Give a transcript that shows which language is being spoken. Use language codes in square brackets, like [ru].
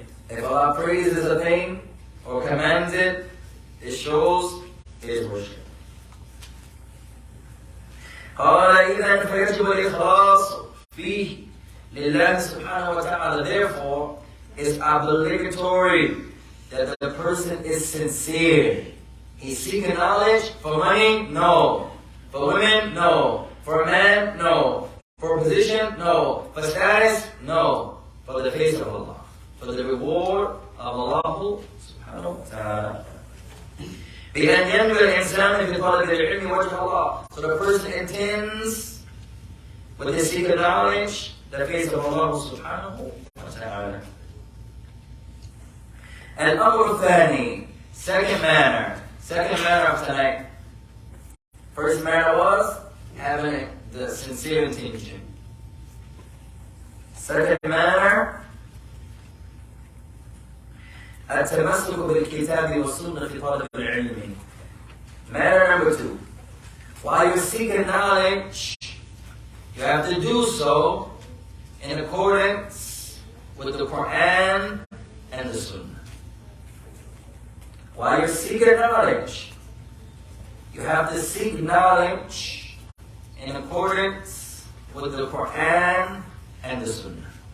[en] If Allah praises a thing or commands it, it shows His worship. [ar] قال إذن فيجب الإخلاص فيه لله سبحانه وتعالى. [en] Therefore, it's obligatory that the person is sincere. He's seeking knowledge for money? No. For women? No. For a man? No. For position? No. For status? No. For the face of Allah. For the reward of Allah subhanahu wa ta'ala. [ar] بأن ينوي الإنسان في طلب العلم وجه الله. [en] So the person intends with his seeking knowledge the face of Allah subhanahu wa ta'ala. [ar] الأمر الثاني, [en] second manner of tonight. First manner was having the sincere intention. Second manner, [ar] التمسك بالكتاب والسنة في طلب العلم. [en] Manner number two, while you're seeking knowledge, you have to do so in accordance with the Quran and the Sunnah. While you're seeking knowledge, you have to seek knowledge in accordance with the Quran and the Sunnah.